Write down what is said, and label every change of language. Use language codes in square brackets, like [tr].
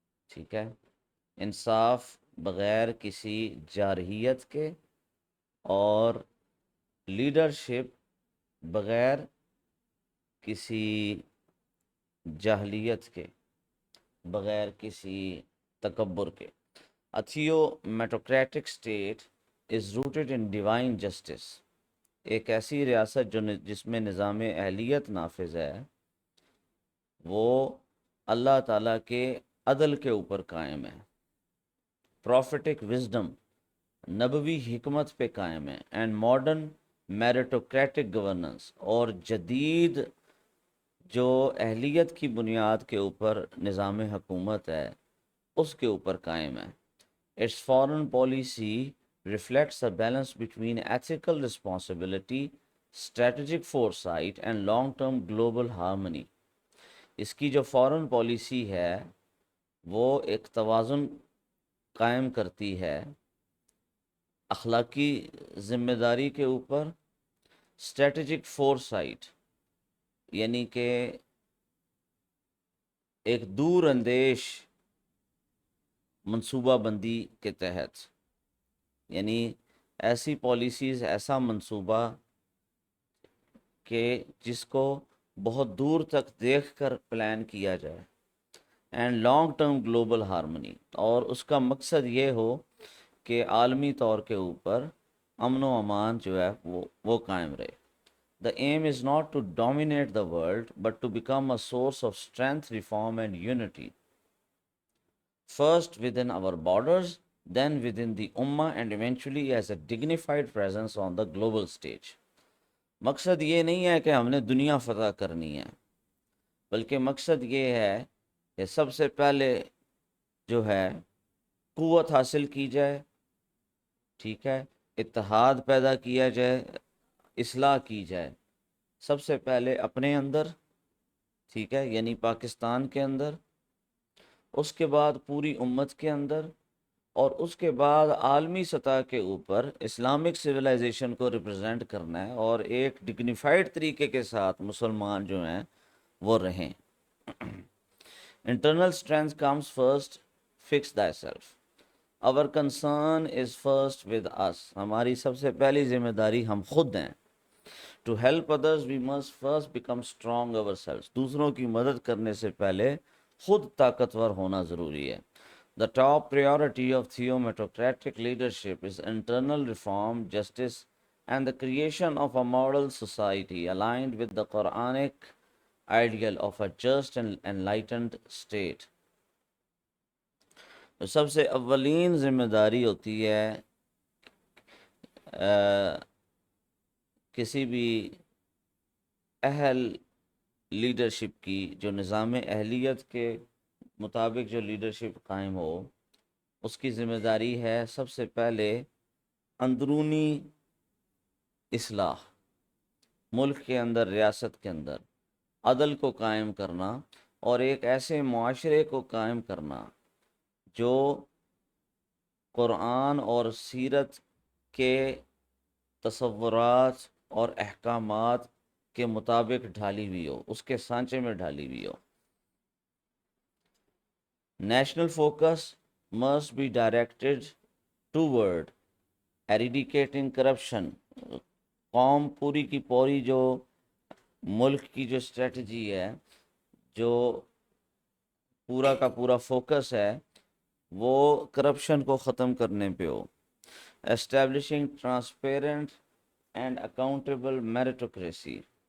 [ur] ٹھیک ہے، انصاف بغیر کسی جارحیت کے، اور لیڈرشپ بغیر کسی جاہلیت کے، بغیر کسی تکبر کے. [en] A theometocratic state is rooted in divine justice. [ur] ایک ایسی ریاست جس میں نظام اہلیت نافذ ہے، وہ اللہ تعالیٰ کے عدل کے اوپر قائم ہے. [en] prophetic wisdom, [ur] نبوی حکمت پہ قائم ہے. [en] and modern meritocratic governance, [ur] اور جدید جو اہلیت کی بنیاد کے اوپر نظام حکومت ہے، اس کے اوپر قائم ہے. [en] Its foreign policy reflects a balance between ethical responsibility, strategic foresight and long-term global harmony. [ur] اس کی جو فارن پالیسی ہے وہ ایک توازن قائم کرتی ہے اخلاقی ذمہ داری کے اوپر، اسٹریٹجک فورسائٹ یعنی کہ ایک دور اندیش منصوبہ بندی کے تحت، یعنی ایسی پالیسیز، ایسا منصوبہ کہ جس کو بہت دور تک دیکھ کر پلان کیا جائے. [en] and long term global harmony, [ur] اور اس کا مقصد یہ ہو کہ عالمی طور کے اوپر امن و امان جو ہے وہ قائم رہے. [en] The aim is not to dominate the world, but to become a source of strength, reform and unity. First within our borders, then within the Ummah, and eventually as a dignified presence on the global stage. [ur] مقصد یہ نہیں ہے کہ ہم نے دنیا فتح کرنی ہے، بلکہ مقصد یہ ہے کہ سب سے پہلے جو ہے قوت حاصل کی جائے، ٹھیک ہے، اتحاد پیدا کیا جائے، اصلاح کی جائے. سب سے پہلے اپنے اندر، ٹھیک ہے، یعنی پاکستان کے اندر، اس کے بعد پوری امت کے اندر، اور اس کے بعد عالمی سطح کے اوپر اسلامک سویلائزیشن کو ریپرزینٹ کرنا ہے، اور ایک ڈگنیفائڈ طریقے کے ساتھ مسلمان جو ہیں وہ رہیں. [en] Internal strength comes first, fix thyself. [ur] اور [en] Concern is first with us. [ur] ہماری سب سے پہلی ذمہ داری ہم خود ہیں. [en] To help others we must first become strong over self. [ur] دوسروں کی مدد کرنے سے پہلے خود طاقتور ہونا ضروری ہے. [en] The top priority of theometocratic leadership is internal reform, justice, and the creation of a model society aligned with the Quranic ideal of a just and enlightened state. [ur] تو سب سے اولین ذمہ داری ہوتی ہے کسی بھی اہل لیڈرشپ کی، جو نظام اہلیت کے مطابق جو لیڈرشپ قائم ہو، اس کی ذمہ داری ہے سب سے پہلے اندرونی اصلاح، ملک کے اندر، ریاست کے اندر عدل کو قائم کرنا، اور ایک ایسے معاشرے کو قائم کرنا جو قرآن اور سیرت کے تصورات اور احکامات کے مطابق ڈھالی ہوئی ہو، اس کے سانچے میں ڈھالی ہوئی ہو. [en] National focus must be directed toward eradicating corruption. [ur] قوم پوری کی پوری جو ملک کی جو اسٹریٹجی ہے، جو پورا کا پورا فوکس ہے، وہ کرپشن کو ختم کرنے پہ ہو. [en] Establishing transparent and accountable meritocracy.